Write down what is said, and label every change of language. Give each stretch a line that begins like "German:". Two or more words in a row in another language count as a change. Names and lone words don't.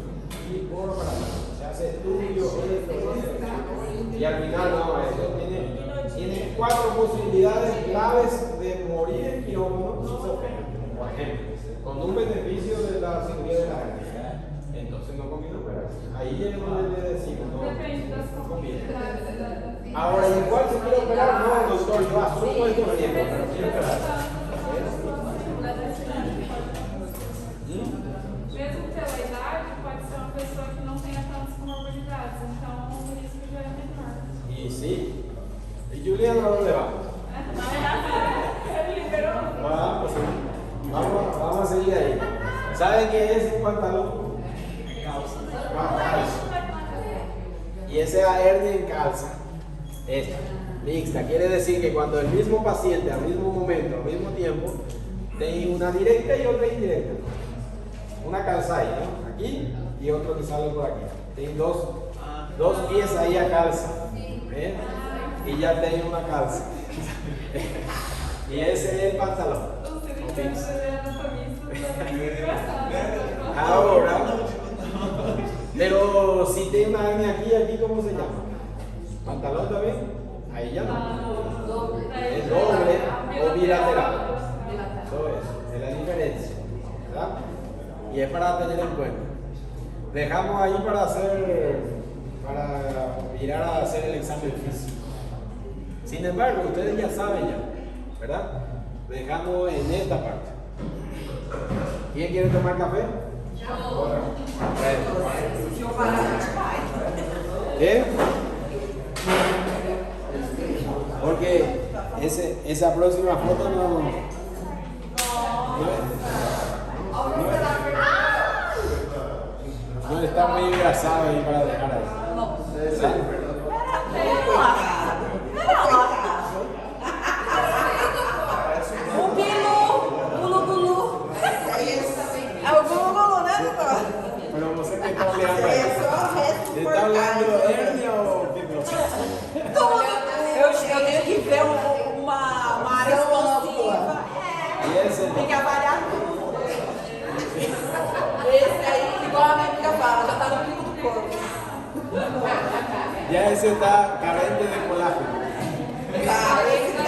Spanish: Y por para se hace estudio, y al final no, eso tiene 4 posibilidades graves de morir en quirófano si se opera. Por ejemplo, con un beneficio de la cirugía de la hernia. Entonces no conviene operarse. Ahí es donde le decimos,
Portuguese: Depende das
Spanish: no conviene.
Portuguese: complicações.
Spanish: Ahora, ¿y cuál se quiere operar? No, doctor, yo asumo estos riesgos, pero quiero operar.
Portuguese: Mesmo pela idade, pode ser uma pessoa que não tenha tantas comorbidades, então o risco já é menor.
Spanish: Y sí. ¿Y Julián a dónde va? Vamos a seguir ahí. ¿Saben qué es un pantalón? Calza. Y esa es la hernia en calza. Esta, mixta. Quiere decir que cuando el mismo paciente, al mismo momento, al mismo tiempo, tiene una directa y otra indirecta. Una calza ahí, ¿no? Aquí y otro que sale por aquí. Tiene dos pies ahí a calza. ¿Ven? Y ya tiene una calza. Y ese es el pantalón.
Portuguese: O cirurgião de anatomista também é engraçado.
Spanish: Ahora, pero si tiene una hernia aquí, ¿cómo se llama? ¿Pantalón también? Ahí ya no. Es doble o bilateral. Todo eso, es la diferencia. ¿Verdad? Y es para tener en cuenta. Dejamos ahí para mirar a hacer el examen físico. Sin embargo, ustedes ya saben ya, ¿verdad? Dejamos en esta parte. ¿Quién quiere tomar café?
Portuguese: Se eu parar, a gente vai. ¿Eh?
Spanish: Porque esa próxima foto no está muy engrasado ahí para dejar ahí. ¿Verdad?
Portuguese: O Bilu, é o Gulu, né, doutor?
Spanish: Pero no sé qué está hablando ahí.
Portuguese: É só o resto
Spanish: ¿Te está hablando de
Portuguese: porcaria.
Spanish: hernia o qué cosa?
Portuguese: Eu tenho que ver uma área expansiva.
Spanish: Y ese
Portuguese: Tem que avaliar tudo. Esse aí, igual a minha amiga fala, já tá no pico do corpo.
Spanish: ya ese está carente de colágeno.
Portuguese: Tá,